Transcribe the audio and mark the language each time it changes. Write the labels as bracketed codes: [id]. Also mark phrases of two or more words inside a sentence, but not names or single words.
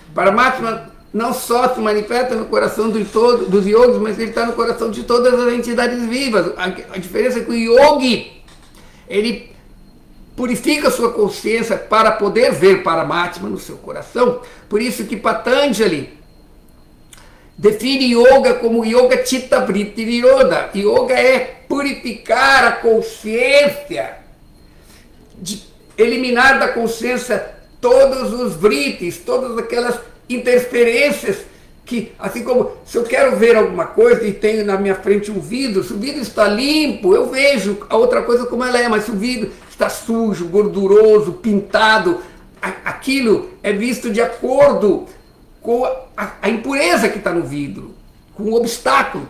[pt] Sim, Paramatma não só se manifesta no coração dos yogis, mas ele está no coração de todas as entidades vivas. A diferença é que o yogi, ele purifica sua consciência para poder ver Paramatma no seu coração. Por isso que Patanjali define yoga como [sa] योग चित्त वृत्ति निरोध. [pt] Yoga é purificar a consciência, de eliminar da consciência todos os vrittis, todas aquelas interferências que, assim como se eu quero ver alguma coisa e tenho na minha frente um vidro, se o vidro está limpo, eu vejo a outra coisa como ela é, mas se o vidro está sujo, gorduroso, pintado, aquilo é visto de acordo com a impureza que está no vidro, com o obstáculo.